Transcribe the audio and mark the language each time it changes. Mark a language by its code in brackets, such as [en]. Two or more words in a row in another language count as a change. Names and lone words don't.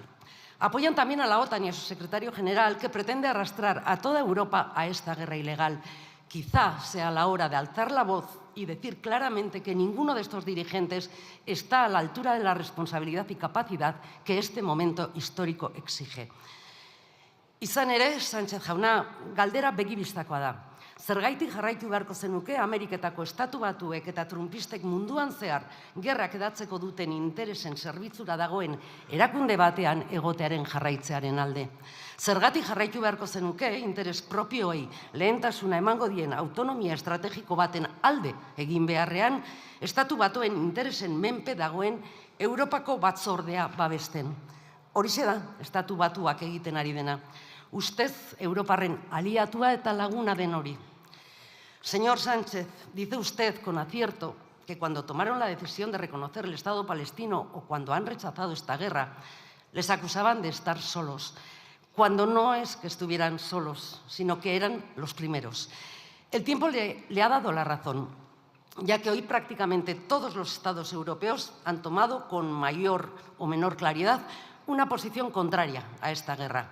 [es] Apoyan también a la OTAN y a su secretario general, que pretende arrastrar a toda Europa a esta guerra ilegal. Quizá sea la hora de alzar la voz y decir claramente que ninguno de estos dirigentes está a la altura de la responsabilidad y capacidad que este momento histórico exige. [eu] Izan ere, Sánchez jauna, galdera begibistakoa da. Zergaitik jarraitu beharko zenuke Ameriketako Estatu Batuek eta Trumpistek munduan zehar gerrak edatzeko duten interesen zerbitzura dagoen erakunde batean egotearen jarraitzearen alde. Zergatik jarraitu beharko zenuke interes propioei lehentasuna emango dien autonomia estrategiko baten alde egin beharrean, Estatu Batuen interesen menpe dagoen Europako batzordea babesten. Horixe da, Estatu Batuak egiten ari dena. Ustez, Europarren aliatua eta laguna den hori. [es] Señor Sánchez, dice usted con acierto que cuando tomaron la decisión de reconocer el Estado palestino o cuando han rechazado esta guerra, les acusaban de estar solos, cuando no es que estuvieran solos, sino que eran los primeros. El tiempo le ha dado la razón, ya que hoy prácticamente todos los Estados europeos han tomado con mayor o menor claridad una posición contraria a esta guerra.